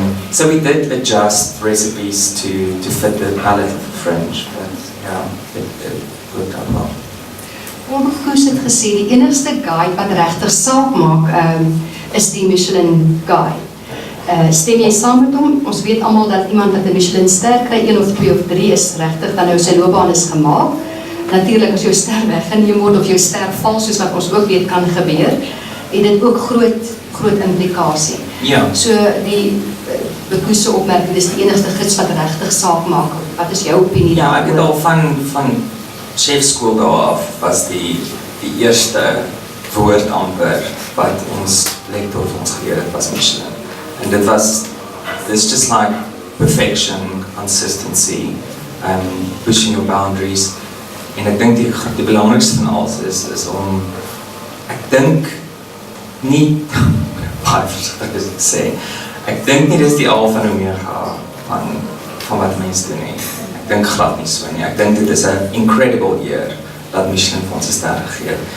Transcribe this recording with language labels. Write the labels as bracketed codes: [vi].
[en] So we did adjust recipes to fit the palate of the French, but yeah, it worked out well. [af] Koos het gesê, die enigste guide wat regtig saak maak, is die Michelin guide. Stem jy saam met hom? Ons weet almal dat iemand wat 'n Michelin ster kry, 1 of 2 of 3 is regtig dan nou sy loopbaan is gemaak. Natuurlik as jou ster weggeneem word of jou ster val, soos wat ons ook weet kan gebeur, het dit ook groot implikasie. Ja. So die Koos se opmerking, dis die enigste gids wat regtig saak maak. Wat is jou opinie daaroor? Ja, ek het al van chefskool daar af was die eerste woord amper wat ons lektor vir ons geleer het was Michelin. En dit [en] it's just like perfection, consistency, pushing your boundaries. [af] En ek dink die belangrikste van alles is om, ek dink nie, baie versigtig is te sê, ek dink nie dis die alfa en omega van wat mense doen nie. Ek dink glad nie so nie. Ek dink dit is 'n incredible year dat Michelin vir ons 'n ster gegee het.